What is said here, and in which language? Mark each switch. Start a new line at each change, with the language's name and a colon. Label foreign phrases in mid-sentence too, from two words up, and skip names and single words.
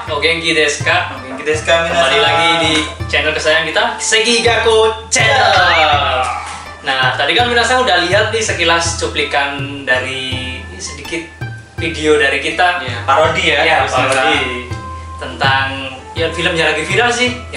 Japanese: お元気ですか? 元気ですか、皆さん?
Indonesian: Kembali lagi di channel kesayangan kita, Sekigaku Channel. Nah, tadi kan minasan udah lihat nih sekilas cuplikan dari sedikit video dari kita. Ya, parodi ya. Ya, parodi. Tentang ya film yang lagi viral sih, yang